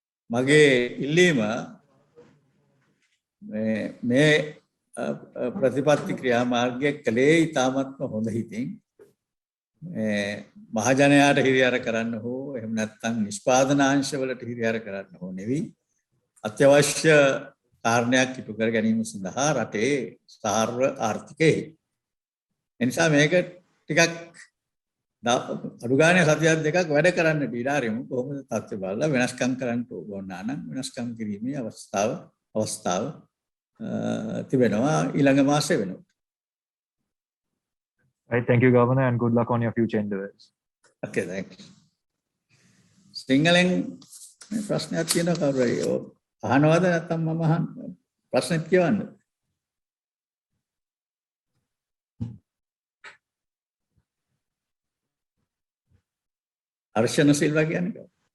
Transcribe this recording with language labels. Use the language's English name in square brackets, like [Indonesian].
[Sinhala] මගේ ඉල්ලීම මේ ප්‍රතිපත්ති ක්‍රියාමාර්ගය කළේ ඉතාමත්ම හොඳ හිතින් මහජනයාට හිරිහැර කරන්න හෝ එහෙම නැත්නම් නිෂ්පාදනාංශවලට හිරිහැර කරන්න හෝ නෙවෙයි අත්‍යවශ්‍ය කාරණයක් ඉටු කර ගැනීම සඳහා රටේ සාර්ව ආර්ථිකයේ එනිසා මේක ටිකක් අඩු ගානේ සතියක් දෙකක් වැඩ කරන්න දීලාරියමු කොහොමද තත්ත්වය බලලා වෙනස්කම් කරන්න ඕන නම් වෙනස්කම් කිරීමේ අවස්ථාව තිබෙනවා ඊළඟ මාසෙ වෙනවා. [English] Right, thank you, Governor, and good luck on your future endeavors. Okay, thanks. [Sinhala] සිංහලෙන් මේ ප්‍රශ්නයක් තියෙනවා කවුරු හරි අහනවද නැත්නම් මම අහන්න ප්‍රශ්නෙත් කියවන්න. අර්ශන සිල්වා කියන්නේ කවුද?